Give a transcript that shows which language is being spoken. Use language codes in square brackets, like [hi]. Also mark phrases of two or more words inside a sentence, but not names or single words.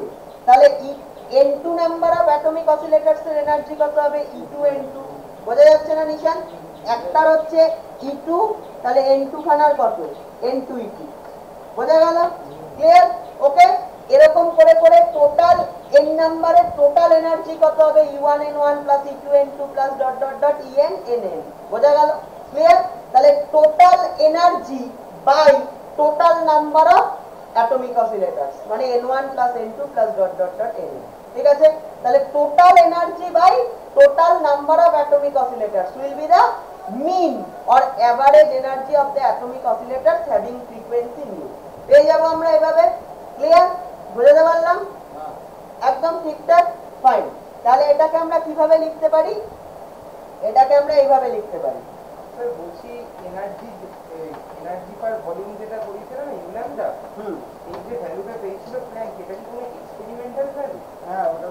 [bn] তাহলে n2 [en] number of atomic oscillators [bn] এর এনার্জি কত হবে? E2 n2। বোঝা যাচ্ছে না নিশান? একটার হচ্ছে E2, তাহলে n2 খানার কত? n2 E2। বোঝা গেল? ক্লিয়ার? ওকে, এরকম করে করে টোটাল n নাম্বারের [en] total energy [bn] কত হবে? [en] E1 n1 plus E2 n2 plus dot dot dot En nn। [bn] বোঝা গেল? ক্লিয়ার? তাহলে [en] total energy by total number of atomic oscillators, মানে n1 plus n2 plus dot dot dot nn। [bn] ঠিক আছে, তাহলে [en] total energy by total number of atomic oscillators will be the mean or average energy of the atomic oscillators having frequency nu। [bn] পেয়ে যাবো আমরা এভাবে। ক্লিয়ার? বুঝতে পারলাম? একদম ঠিকঠাক, ফাইন। তাহলে এটাকে আমরা কিভাবে লিখতে পারি? এটাকে আমরা এইভাবে লিখতে পারি। স্যার বলছি [en] energy per volume [bn] যেটা করেছিল না ইউল্যান্ডা, এই যে ভ্যালুটা পেয়েছিল প্ল্যাঙ্ক, এটা কি কোনো [en] experimental value?